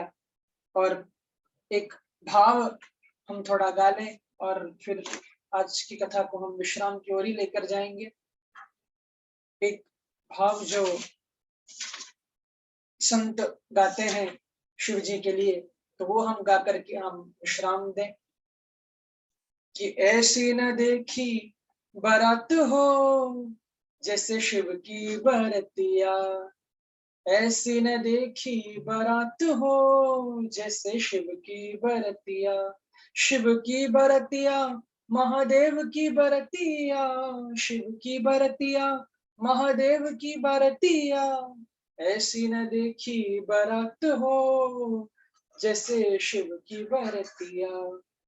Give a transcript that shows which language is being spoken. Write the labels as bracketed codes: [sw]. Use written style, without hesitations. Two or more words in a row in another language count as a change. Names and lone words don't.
[hi] और एक भाव हम थोड़ा गा लें और फिर आज की कथा को हम विश्राम की ओर ही लेकर जाएंगे। एक भाव जो संत गाते हैं शिव जी के लिए, तो वो हम गा करके हम विश्राम दें कि ऐसी न देखी बारात हो जैसे शिव की बरतिया, ऐसी न देखी बारात हो जैसे शिव की बरतिया, शिव की बरतिया महादेव की बरतिया, शिव की बरतिया महादेव की बरतिया, ऐसी न देखी बारात हो जैसे शिव की बरतिया।